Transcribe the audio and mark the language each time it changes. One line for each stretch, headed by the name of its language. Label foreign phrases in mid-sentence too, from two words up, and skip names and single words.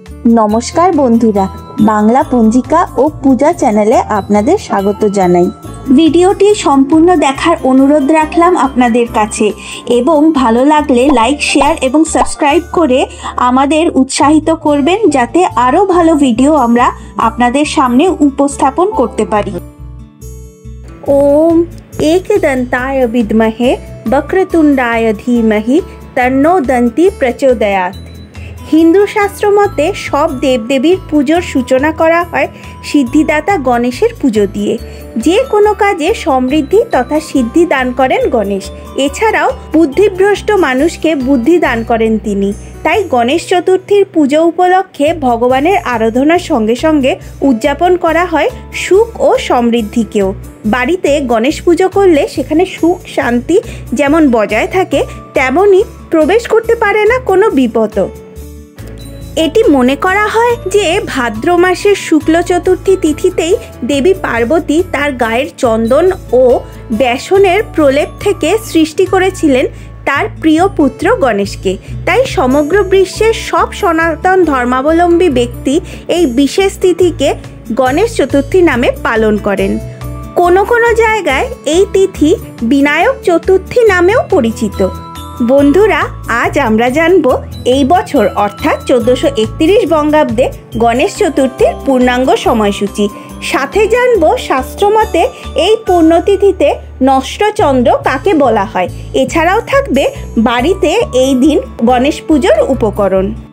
Bangla: নমস্কার বন্ধুরা, বাংলা পঞ্জিকা ও পূজা চ্যানেলে আপনাদের স্বাগত জানাই। ভিডিওটি সম্পূর্ণ দেখার অনুরোধ রাখলাম আপনাদের কাছে এবং ভালো লাগলে
English: like, share
Bangla: এবং সাবস্ক্রাইব করে আমাদের উৎসাহিত করবেন যাতে আরও ভালো ভিডিও আমরা আপনাদের সামনে উপস্থাপন করতে পারি।
Sanskrit: ওম एकदन्ताय विद्महे वक्रतुंडाय धीमहि तन्नो दन्ति प्रचोदयात्।
Bangla: হিন্দু শাস্ত্র মতে সব দেবদেবীর পুজোর সূচনা করা হয় সিদ্ধিদাতা গণেশের পুজো দিয়ে। যে কোনো কাজে সমৃদ্ধি তথা সিদ্ধি দান করেন গণেশ। এছাড়াও বুদ্ধিভ্রষ্ট মানুষকে বুদ্ধি দান করেন তিনি। তাই গণেশ চতুর্থীর পুজো উপলক্ষে ভগবানের আরাধনার সঙ্গে সঙ্গে উদযাপন করা হয় সুখ ও সমৃদ্ধিকেও। বাড়িতে গণেশ পুজো করলে সেখানে সুখ শান্তি যেমন বজায় থাকে তেমনই প্রবেশ করতে পারে না কোনো বিপদও। এটি মনে করা হয় যে ভাদ্র মাসের শুক্ল চতুর্থী তিথিতেই দেবী পার্বতী তার গায়ের চন্দন ও বেসনের প্রলেপ থেকে সৃষ্টি করেছিলেন তার প্রিয় পুত্র গণেশকে। তাই সমগ্র বিশ্বের সব সনাতন ধর্মাবলম্বী ব্যক্তি এই বিশেষ তিথিকে গণেশ চতুর্থী নামে পালন করেন। কোনো কোনো জায়গায় এই তিথি বিনায়ক চতুর্থী নামেও পরিচিত। বন্ধুরা আজ আমরা জানবো এই বছর অর্থাৎ 1431 বঙ্গাব্দে গণেশ চতুর্থীর পূর্ণাঙ্গ সময়সূচি। সাথে জানবো শাস্ত্রমতে এই পূর্ণতিথিতে নষ্ট চন্দ্র কাকে বলা হয়। এছাড়াও থাকবে বাড়িতে এই দিন গণেশ পূজার উপকরণ।